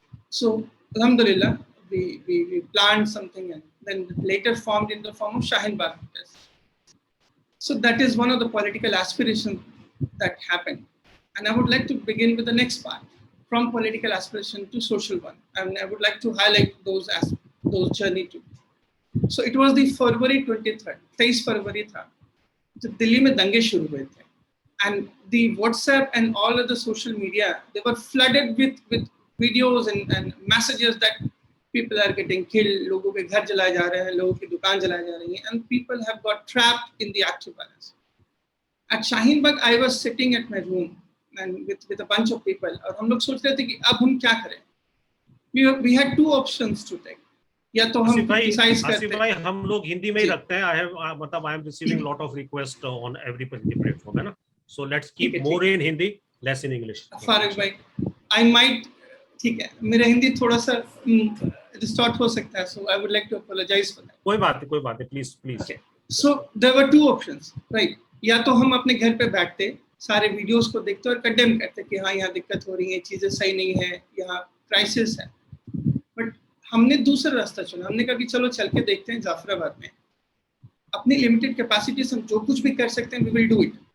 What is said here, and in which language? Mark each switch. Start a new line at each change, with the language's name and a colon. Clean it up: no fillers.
English: So Alhamdulillah, we planned something and then later formed in the form of Shaheen Bagh protest. So that is one of the political aspirations that happened. And I would like to begin with the next part, from political aspiration to social one. And I would like to highlight those journey too. So it was the February 23rd,
Hindi: 23 फरवरी था, जब दिल्ली में दंगे शुरू हुए थे.
English: And the WhatsApp and all of the social media, they were flooded with videos and messages that people are getting killed,
Hindi: लोगों के घर जलाए जा रहे हैं, लोगों की दुकान जलाए जा रही हैं,
English: and people have got trapped in the active violence. At Shaheen Bagh, I was sitting at my room and with a bunch of people,
Hindi: और हम लोग सोच रहे थे कि अब हम क्या करें.
English: We had 2 options to take.
Hindi: या तो हम criticize करते हैं. भाई हम लोग हिंदी में ही रखते हैं.
English: I am receiving lot of requests on every platform,
Hindi: है ना.
English: So let's keep more in Hindi, less in English.
Hindi: Farooq भाई,
English: I might,
Hindi: ठीक है, मेरा हिंदी थोड़ा सा distort हो सकता है,
English: so I would like to apologize for that.
Hindi: कोई बात नहीं, please.
English: Okay. So there were 2 options, right?
Hindi: या तो हम अपने घर पे बैठते, सारे वीडियोस को देखते और कंडेम करते कि हाँ यहाँ दिक्कत हो रही है, चीजें सही नहीं है, यहाँ क्राइसिस है. बट हमने दूसरा रास्ता चुना. हमने कहा कि चलो चल के देखते हैं जाफराबाद में, अपनी लिमिटेड कैपेसिटी से हम जो कुछ भी कर सकते हैं,
English: We will do it.